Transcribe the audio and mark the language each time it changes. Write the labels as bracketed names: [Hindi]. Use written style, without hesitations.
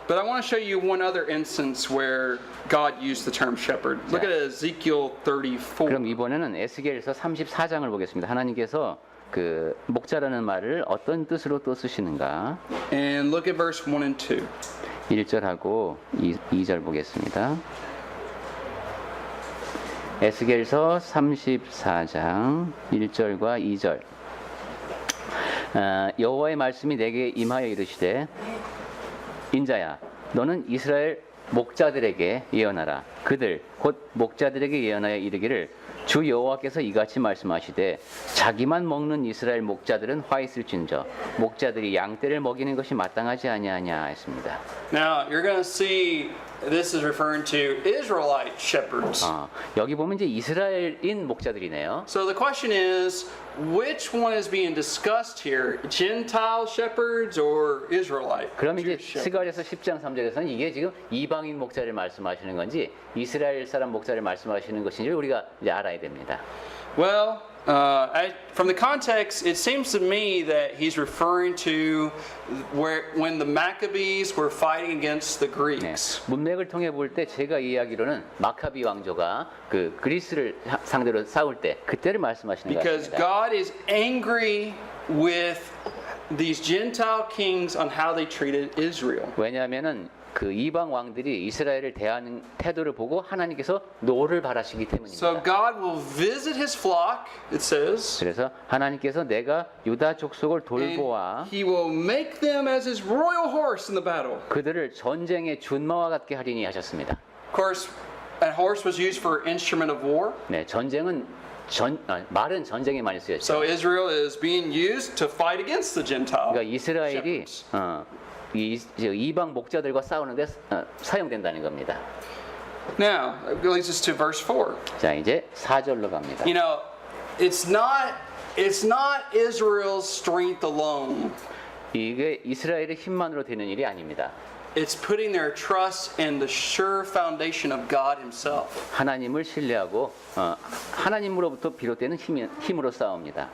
[English] But I want to show you one other instance where God used the term shepherd. Look at Ezekiel 34. [Korean] 그럼 이번에는 에스겔서 34장을 보겠습니다. 하나님께서 그 목자라는 말을 어떤 뜻으로 또 쓰시는가? [English] And look at verse 1 and 2. [Korean] 1절하고 2절 보겠습니다. 에스겔서 34장 1절과 2절. 여호와의 말씀이 내게 임하여 이르시되 인자야 너는 이스라엘 목자들에게 예언하라. 그들 곧 목자들에게 예언하여 이르기를 주 여호와께서 이같이 말씀하시되 자기만 먹는 이스라엘 목자들은 화 있을진저 목자들이 양떼를 먹이는 것이 마땅하지 아니하냐 했습니다. [English] Now, you're going to see this is referring to Israelite shepherds. [Korean] 여기 보면 이제 이스라엘인 목자들이네요. [English] So the question is, which one is being discussed here? Gentile shepherds or Israelite? [Korean] 그럼 이제 [English] Jewish shepherds? [Korean] 스가랴서 10장 3절에서는 이게 지금 이방인 목자를 말씀하시는 건지 이스라엘 사람 목자를 말씀하시는 것인지 우리가 이제 알아야 됩니다. [English] Well, from the context, it seems to me that he's referring to when the Maccabees were fighting against the [Korean] 네, [English] Greeks. [Korean] 문맥을 통해 볼 때 제가 이해하기로는 마카비 왕조가 그 그리스를 상대로 싸울 때 그때를 말씀하시는 것 [English] Because God is angry with these Gentile kings on how they treated Israel. [Korean] 왜냐하면은 그 이방 왕들이 이스라엘을 대하는 태도를 보고 하나님께서 노를 바라시기 [English] So [Korean] 때문입니다. [English] God will visit his flock, it says, [Korean] 그래서 하나님께서 내가 유다 족속을 [English] and [Korean] 돌보아 [English] he will make them as his royal horse in the battle. [Korean] 그들을 전쟁의 준마와 같게 하리니 하셨습니다. [English] Of course, a horse was used for instrument of war. [Korean] 네, 전쟁은 말은 전쟁에 많이 쓰였죠. [English] So Israel is being used to fight against the Gentile [Korean] 그러니까 이스라엘이 [English] shepherds. [Korean] 이방 목자들과 싸우는데 사용된다는 겁니다. [English] Now, it leads us to verse 4. [Korean] 자, 이제 4절로 갑니다. [English] You know, it's not Israel's strength alone. [Korean] 이게 이스라엘의 힘만으로 되는 일이 아닙니다. [English] it's putting their trust in the sure foundation of God Himself. [Korean] 하나님을 신뢰하고 하나님으로부터 비롯되는 힘으로 싸웁니다.